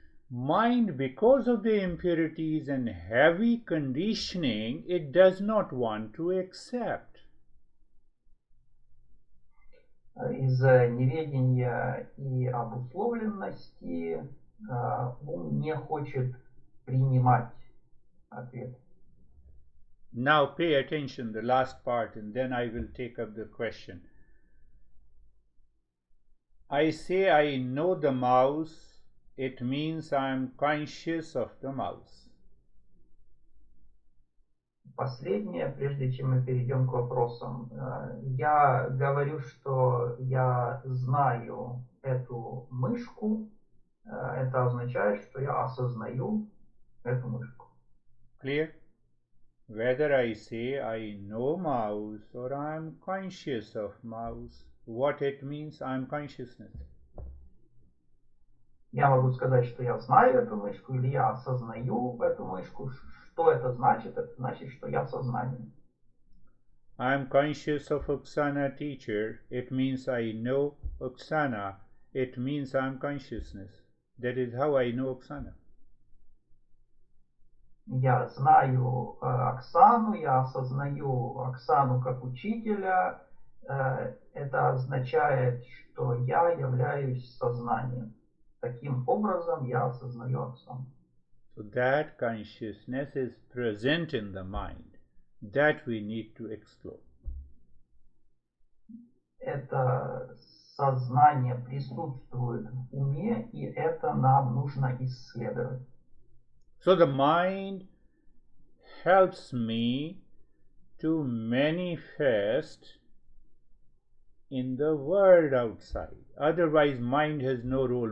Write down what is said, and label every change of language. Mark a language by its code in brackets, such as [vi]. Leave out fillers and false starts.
[en] Mind, because of the impurities and heavy conditioning, it does not want to accept. [ru] Из-за неведения и обусловленности ум не хочет принимать ответ. [en] Now pay attention, the last part, and then I will take up the question. I say I know the mouse, it means I am conscious of the mouse. [ru] Последнее, прежде чем мы перейдем к вопросам. Я говорю, что я знаю эту мышку. Это означает, что я осознаю эту мышку. [en] Clear? Whether I say I know mouse or I am conscious of mouse, what it means, I am consciousness. [ru] Я могу сказать, что я знаю эту мышку, или я осознаю эту мышку. Что это значит? Это значит, что я сознание. [en] I am conscious of Oksana teacher. It means I know Oksana. It means I am consciousness. That is how I know Oksana. [ru] Я знаю Оксану, я осознаю Оксану как учителя. Это означает, что я являюсь сознанием. Таким образом я осознаю Оксану. [en] So that consciousness is present in the mind. That we need to explore. [ru] Это сознание присутствует в уме, и это нам нужно исследовать. [en] So the mind helps me to manifest in the world outside. Otherwise, mind has no role.